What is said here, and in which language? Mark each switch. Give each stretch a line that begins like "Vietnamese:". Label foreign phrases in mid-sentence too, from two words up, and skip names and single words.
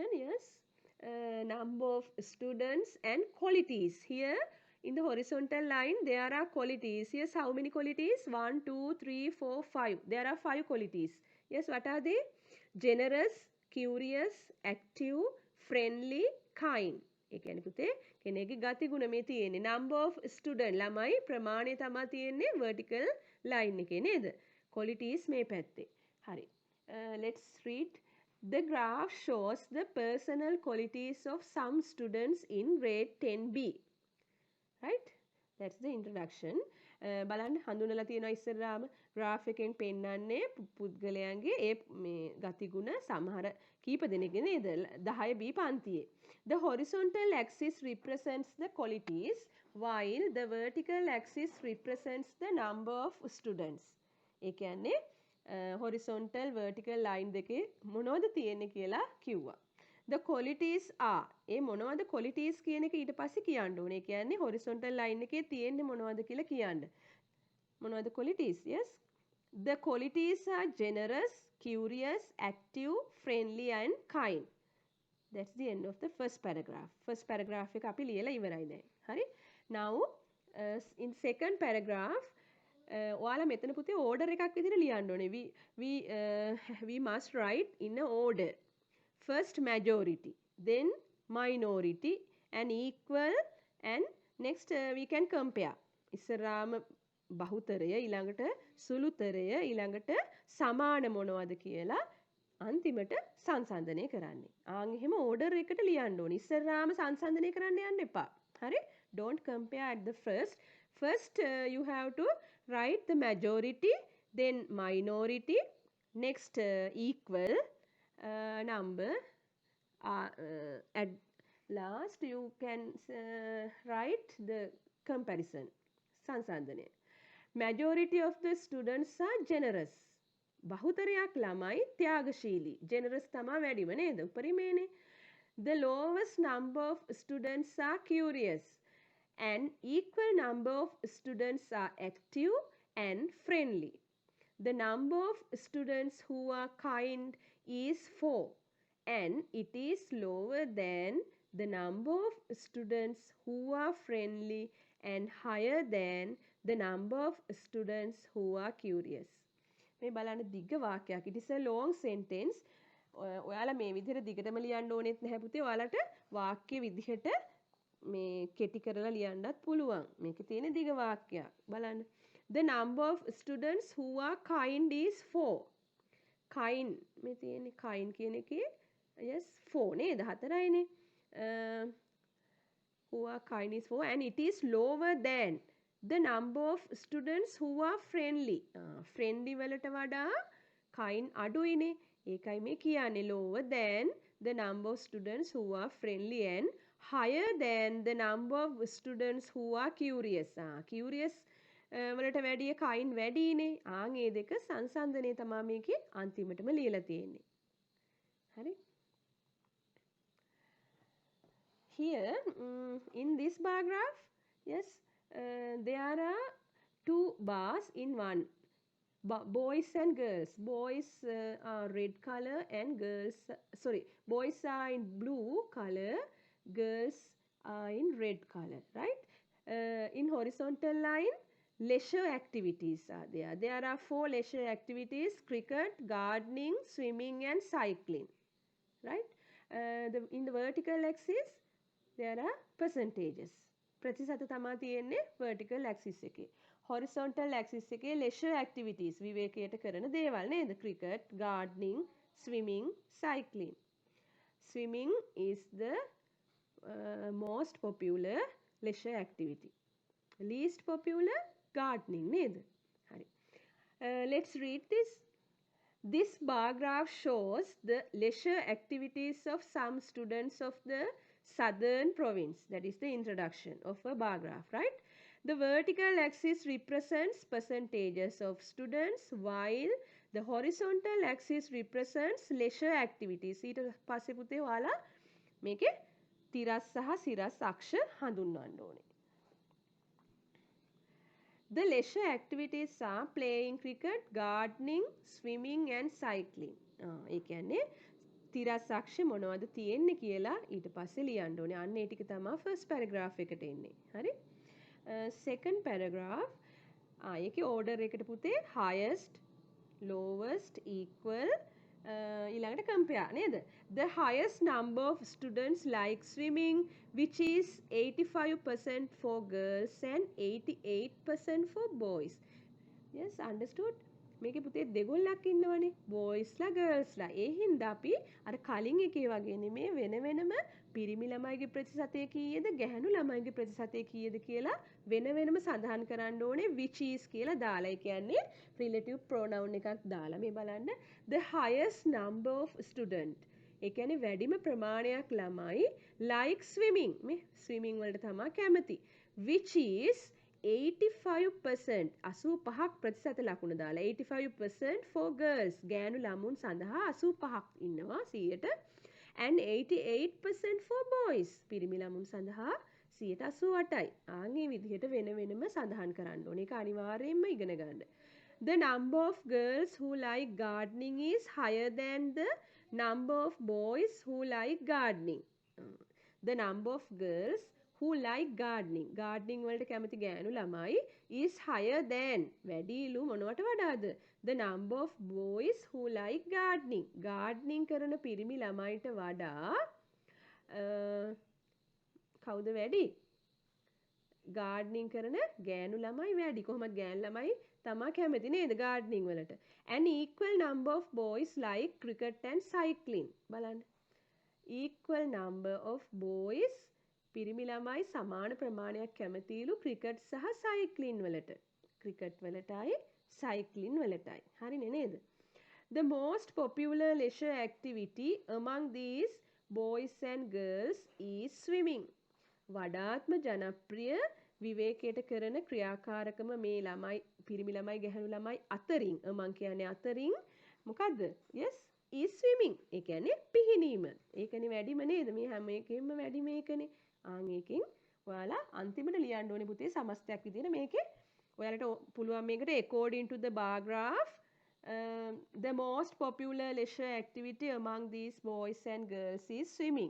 English: Yes, number of students and qualities. Here in the horizontal line there are qualities. Yes, how many qualities? 1 2 3 4 5. There are 5 qualities. Yes, what are they? Generous, curious, active, friendly, kind.
Sinhala: ඒ කියන්නේ පුතේ කෙනෙක්ගේ ගති ගුණ මේ තියෙන්නේ.
English: Number of student
Sinhala: ළමයි ප්‍රමාණය තමයි තියෙන්නේ
English: vertical line
Sinhala: එකේ නේද? Qualities මේ පැත්තේ. හරි.
English: Let's read. The graph shows the personal qualities of some students in grade 10B. Right? That's the introduction.
Sinhala: බලන්න හඳුනලා තියෙනවා ඉස්සරහාම graph එකෙන් පෙන්නන්නේ පුද්ගලයන්ගේ ඒ මේ ගතිගුණ සමහර කීප දෙනෙක්ගේ නේද 10B පන්තියේ.
English: The horizontal axis represents the qualities while the vertical axis represents the number of students.
Sinhala: ඒ කියන්නේ
English: horizontal vertical line
Sinhala: දෙකේ මොනවද තියෙන්නේ කියලා කිව්වා.
English: The qualities are
Sinhala: ඒ මොනවද qualities කියන එක ඊට පස්සේ කියන්න ඕනේ. ඒ කියන්නේ horizontal line එකේ තියෙන්නේ මොනවද කියලා කියන්න. මොනවද qualities? Yes.
English: The qualities are generous, curious, active, friendly and kind. That's the end of the first paragraph.
Sinhala: First paragraph එක අපි ලියලා ඉවරයි දැන්. හරි?
English: Now in second paragraph
Sinhala: ඔයාලා මෙතන පුතේ order එකක් විදිහට ලියන්න ඕනේ.
English: We must write in a order. First majority, then minority and equal, and next we can compare.
Sinhala: ඉස්සරාම බහුතරය ඊළඟට සුළුතරය ඊළඟට සමාන මොනවද කියලා අන්තිමට සංසන්දනය කරන්නේ. ආන් එහෙම order එකට ලියන්න ඕනේ. ඉස්සරාම සංසන්දනය කරන්න යන්න එපා. හරි?
English: Don't compare at the first. First you have to write the majority, then minority, next equal number, at last you can write the comparison.
Sinhala: සංසන්දනය.
English: Majority of the students are generous.
Sinhala: බහුතරයක් ළමයි ත්‍යාගශීලී. generous තමයි වැඩිම නේද? උපරිමයනේ.
English: The lowest number of students are curious. An equal number of students are active and friendly. The number of students who are kind is 4 and it is lower than the number of students who are friendly and higher than the number of students who are curious.
Sinhala: මේ බලන්න දිග වාක්‍යයක්.
English: It is a long sentence.
Sinhala: ඔයාලා මේ විදිහට දිගටම ලියන්න ඕනෙත් නැහැ පුතේ. ඔයාලට වාක්‍ය විදිහට මේ කෙටි කරලා ලියන්නත් පුළුවන්. මේකේ තියෙන දිග වාක්‍යයක්. බලන්න.
English: The number of students who are kind is 4.
Sinhala: Kind මේ තියෙන්නේ kind කියන එකේ yes 4 නේද? 4යිනේ.
English: Who are kind is 4 and it is lower than the number of students who are friendly.
Sinhala: Friendly වලට වඩා kind අඩුයිනේ. ඒකයි මේ කියන්නේ
English: lower than the number of students who are friendly and higher than the number of students who are curious.
Sinhala: Curious වලට වැඩිය kind වැඩිනේ. ඒ දෙක සංසන්දනය තමයි මේකේ අන්තිමටම ලියලා තියෙන්නේ. හරි?
English: Here in this bar graph, yes, there are two bars in one. Boys and girls. Boys are red color and girls, boys are in blue color, girls are in red color, right? In horizontal line, leisure activities are there. There are 4 leisure activities: cricket, gardening, swimming and cycling, right? In the vertical axis, there are percentages.
Sinhala: ප්‍රතිශත තමා තියෙන්නේ
English: vertical axis
Sinhala: එකේ.
English: Horizontal axis
Sinhala: එකේ
English: leisure activities
Sinhala: විවේකයට කරන දේවල් නේද?
English: Cricket, gardening, swimming, cycling. Swimming is the most popular leisure activity. Least popular gardening nේද?
Sinhala: හරි.
English: Let's read this. This bar graph shows the leisure activities of some students of the southern province. That is the introduction of a bar graph, right? The vertical axis represents percentages of students while the horizontal axis represents leisure activities.
Sinhala: ඊට පස්සේ පුතේ ඔයාලා මේකේ තිරස් සහ සිරස් අක්ෂ හඳුන්වන්න ඕනේ.
English: The leisure activities are playing cricket, gardening, swimming and cycling.
Sinhala: ඒ කියන්නේ තිරස් අක්ෂ මොනවද තියෙන්නේ කියලා ඊට පස්සේ ලියන්න ඕනේ. අන්න ඒ ටික තමයි
English: first paragraph
Sinhala: එකට එන්නේ. හරි?
English: Second paragraph
Sinhala: ඒකේ order එකට පුතේ
English: highest, lowest, equal
Sinhala: ඊළඟට compare නේද?
English: The highest number of students like swimming, which is 85% for girls and 88% for boys. Yes, understood?
Sinhala: මේකේ පුතේ දෙගොල්ලක් ඉන්නවනේ, boysලා girlsලා. ඒ හින්දා අපි අර කලින් එකේ වගේ නෙමේ වෙන වෙනම පිරිමි ළමයිගේ ප්‍රතිශතය කීයද ගැහැණු ළමයිගේ ප්‍රතිශතය කීයද කියලා වෙන වෙනම සඳහන් කරන්න ඕනේ
English: which is
Sinhala: කියලා දාලා. ඒ කියන්නේ
English: relative pronoun
Sinhala: එකක් දාලා මේ බලන්න
English: the highest number of student.
Sinhala: ඒ කියන්නේ වැඩිම ප්‍රමාණයක් ළමයි
English: like swimming.
Sinhala: මේ swimming වලට තමයි කැමති.
English: Which is
Sinhala: 85% 85ක් ප්‍රතිශත ලකුණ දාලා
English: 85% for girls
Sinhala: ගෑනු ළමුන් සඳහා 85ක් ඉන්නවා 100ට
English: and 88% for boys
Sinhala: පිරිමි ළමුන් සඳහා 88යි. ආන්ගේ විදිහට වෙන වෙනම සඳහන් කරන්න ඕනේ. ඒක අනිවාර්යයෙන්ම ඉගෙන ගන්න.
English: The number of girls who like gardening is higher than the number of boys who like gardening. The number of girls who like gardening
Sinhala: වලට කැමති ගෑනු ළමයි
English: is higher than
Sinhala: වැඩිලු මොනවට වඩාද
English: the number of boys who like gardening
Sinhala: කරන පිරිමි ළමයිට වඩා කවුද වැඩි gardening කරන ගෑනු ළමයි වැඩි. කොහොමද ගෑනු ළමයි තමා කැමති නේද gardening වලට.
English: An equal number of boys like cricket and cycling.
Sinhala: බලන්න.
English: Equal number of boys
Sinhala: පිරිමි ළමයි සමාන ප්‍රමාණයක් කැමතිලු ක්‍රිකට් සහ සයික්ලින් වලට. ක්‍රිකට් වලටයි සයික්ලින් වලටයි. හරිනේ නේද?
English: The most popular leisure activity among these boys and girls is swimming.
Sinhala: වඩාත්ම ජනප්‍රිය විවේකයට කරන ක්‍රියාකාරකම මේ ළමයි පිරිමි ළමයි ගැහැණු ළමයි අතරින් among කියන්නේ අතරින් මොකද්ද?
English: Yes, is swimming.
Sinhala: ඒ කියන්නේ පිහිනීම. ඒකනේ වැඩිම නේද? මේ හැම එකෙම වැඩි මේකනේ. ඒකෙන් ඔයාලා අන්තිමට ලියන්න ඕනේ පුතේ සමස්තයක් විදිහට මේකේ ඔයාලට පුළුවන් මේකට
English: according to the bar graph the most popular leisure activity among these boys and girls is swimming.